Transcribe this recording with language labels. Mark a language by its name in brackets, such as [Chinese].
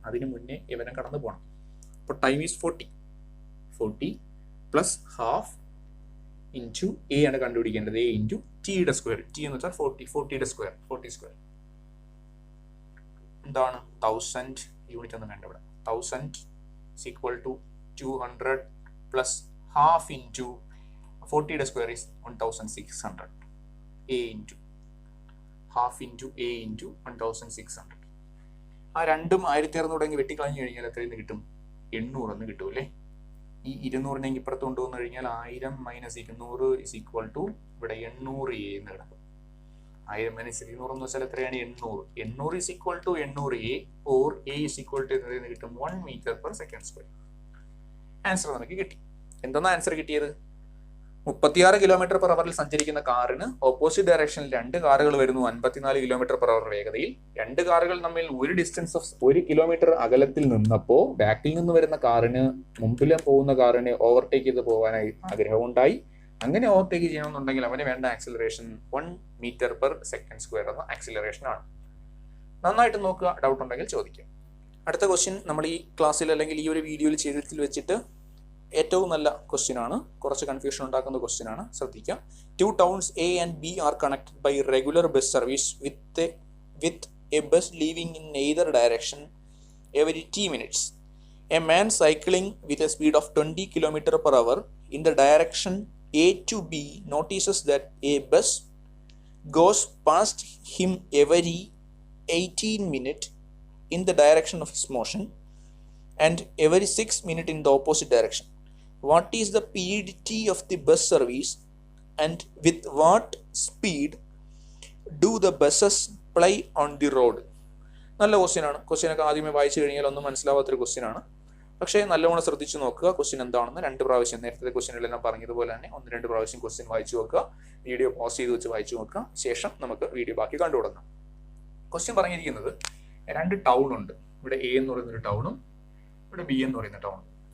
[Malayalam] അതിന് മുന്നേ ഇവനെ കടന്നു പോകണം. അപ്പോൾ time is 40 plus half into A ആണ് കണ്ടുപിടിക്കേണ്ടത്. എ ഇൻറ്റു ടിയുടെ സ്ക്വയർ. ടി എന്ന് വെച്ചാൽ 40യുടെ സ്ക്വയർ 40 സ്ക്വയർ എന്താണ് 1000 യൂണിറ്റ് ഒന്നും വേണ്ട ഇവിടെ. [English] 1000 is equal to 200 plus half into 40യുടെ square is 1600. a into half into a into 1600. [Malayalam] ആ രണ്ടും 1600 തുടങ്ങി വെട്ടിക്കളഞ്ഞു കഴിഞ്ഞാൽ എത്രയെന്ന് കിട്ടും? 800 എന്ന് കിട്ടും അല്ലേ. ഈ 200 ഇപ്പുറത്ത് കൊണ്ടുവന്നു കഴിഞ്ഞാൽ 1000 മൈനസ് 200 [English] is equal to [Malayalam] ഇവിടെ 800 a എന്ന് കിടക്കും. 1000 മൈനസ് 200 എന്ന് വെച്ചാൽ എത്രയാണ്? [English] 800 is equal to 800 a or a is equal to [Malayalam] എത്രയെന്ന് കിട്ടും? [English] 1 meter per second square. [Malayalam] Answer നമുക്ക് കിട്ടി. എന്താണ് ആൻസർ കിട്ടിയത്? 36 കിലോമീറ്റർ പെർ അവറിൽ സഞ്ചരിക്കുന്ന കാറിന് ഓപ്പോസിറ്റ് ഡയറക്ഷനിൽ 2 കാറുകൾ വരുന്നു 54 കിലോമീറ്റർ പെർ അവർ വേഗതയിൽ. 2 കാറുകൾ തമ്മിൽ ഒരു ഡിസ്റ്റൻസ് ഓഫ് 1 കിലോമീറ്റർ അകലത്തിൽ നിന്നപ്പോൾ ബാക്കിൽ നിന്ന് വരുന്ന കാറിന് മുമ്പിൽ പോകുന്ന കാറിനെ ഓവർടേക്ക് ചെയ്ത് പോകാനായി ആഗ്രഹമുണ്ടായി. അങ്ങനെ ഓവർടേക്ക് ചെയ്യണമെന്നുണ്ടെങ്കിൽ അവന് വേണ്ട acceleration 1 metre per second square എന്ന ആക്സിലറേഷൻ ആണ്. നന്നായിട്ട് നോക്കുക, ഡൗട്ട് ഉണ്ടെങ്കിൽ ചോദിക്കാം. അടുത്ത ക്വസ്റ്റ്യൻ നമ്മൾ ഈ ക്ലാസ്സിൽ അല്ലെങ്കിൽ ഈ ഒരു വീഡിയോയിൽ ചെയ്തതിൽ വെച്ചിട്ട് ഏറ്റവും നല്ല ക്വസ്റ്റ്യൻ ആണ്. കുറച്ച് കൺഫ്യൂഷൻ ഉണ്ടാക്കുന്ന ക്വസ്റ്റ്യൻ ആണ്, ശ്രദ്ധിക്കുക. [English] 2 towns A and B are connected by regular bus service with a bus leaving in either direction every 10 minutes. A man cycling with a speed of 20 km per hour in the direction A to B notices that a bus goes past him every 18 minutes in the direction of his motion and every 6 minutes in the opposite direction. What is the periodicity of the bus service and with what speed do the buses ply on the road? [Malayalam] നല്ല question ആണ്. ക്വസ്റ്റ്യനൊക്കെ ആദ്യമേ വായിച്ചു കഴിഞ്ഞാൽ ഒന്നും മനസ്സിലാവാത്തൊരു question ആണ്. പക്ഷേ നല്ലവണ്ണം ശ്രദ്ധിച്ചു നോക്കുക ക്വസ്റ്റ്യൻ എന്താണെന്ന്. 2 പ്രാവശ്യം നേരത്തെ ക്വസ്റ്റ്യനിലെല്ലാം പറഞ്ഞതുപോലെ തന്നെ 1-2 പ്രാവശ്യം ക്വസ്റ്റ്യൻ വായിച്ചു നോക്കുക. വീഡിയോ പോസ് ചെയ്ത് വെച്ച് വായിച്ചു നോക്കുക. ശേഷം നമുക്ക് വീഡിയോ ബാക്കി കണ്ടു തുടങ്ങാം. ക്വസ്റ്റ്യൻ പറഞ്ഞിരിക്കുന്നത് 2 ടൗൺ ഉണ്ട്. ഇവിടെ എ എന്ന് പറയുന്നൊരു ടൗണും ഇവിടെ ബി എന്ന് പറയുന്ന ടൗണും.